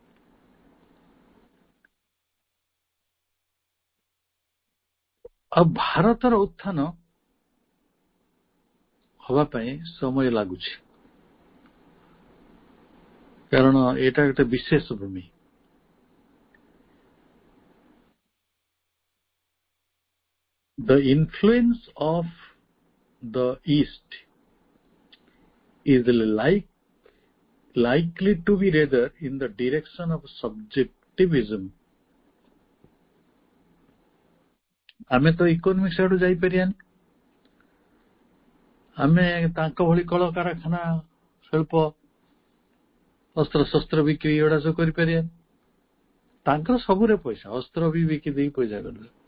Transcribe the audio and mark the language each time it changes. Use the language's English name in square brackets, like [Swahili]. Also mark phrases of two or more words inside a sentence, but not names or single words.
[Odia] ଆଉ ଭାରତର ଉତ୍ଥାନ ହବା ପାଇଁ ସମୟ ଲାଗୁଛି, କାରଣ ଏଇଟା ଗୋଟେ ବିଶେଷ ଭୂମି। [English] The influence of the East is likely to be rather in the direction of subjectivism. [Odia] ଆମେ ତ ଇକୋନୋମିକ୍ସ ଆଡୁ ଯାଇପାରିବାନି, ଆମେ ତାଙ୍କ ଭଳି କଳକାରଖାନା, ଶିଳ୍ପ, ଅସ୍ତ୍ରଶସ୍ତ୍ର ବିକ୍ରି ଏଗୁଡା ସବୁ କରିପାରିବାନି। ତାଙ୍କର ସବୁରେ ପଇସା, ଅସ୍ତ୍ର ବି ବିକି ଦେଇ ପଇସା କରିଦେବେ।